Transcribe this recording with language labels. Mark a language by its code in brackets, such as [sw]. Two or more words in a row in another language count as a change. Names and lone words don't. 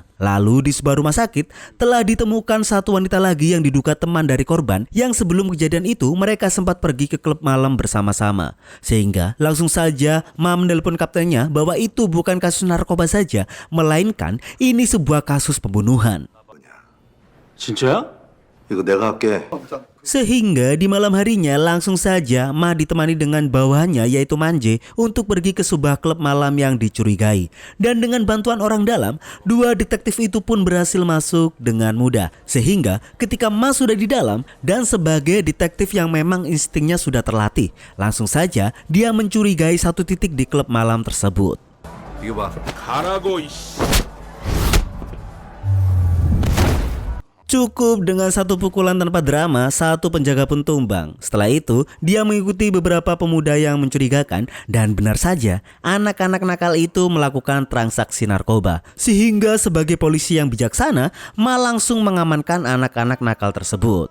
[id] Lalu di sebuah rumah sakit telah ditemukan satu wanita lagi yang diduga teman dari korban yang sebelum kejadian itu mereka sempat pergi ke klub malam bersama-sama. Sehingga langsung saja Ma menelpon kaptennya bahwa itu bukan kasus narkoba saja, melainkan ini sebuah kasus pembunuhan. [ko] 진짜야? 이거 내가 할게. [id] Sehingga di malam harinya langsung saja Ma ditemani dengan bawahannya yaitu Manje untuk pergi ke sebuah klub malam yang dicurigai. Dan dengan bantuan orang dalam, 2 detektif itu pun berhasil masuk dengan mudah. Sehingga ketika Ma sudah di dalam dan sebagai detektif yang memang instingnya sudah terlatih, langsung saja dia mencurigai satu titik di klub malam tersebut. [ko] 이거 봐. 가라고 이씨. [id] Cukup dengan satu pukulan tanpa drama, satu penjaga pun tumbang. Setelah itu, dia mengikuti beberapa pemuda yang mencurigakan dan benar saja, anak-anak nakal itu melakukan transaksi narkoba. Sehingga sebagai polisi yang bijaksana, Ma langsung mengamankan anak-anak nakal tersebut.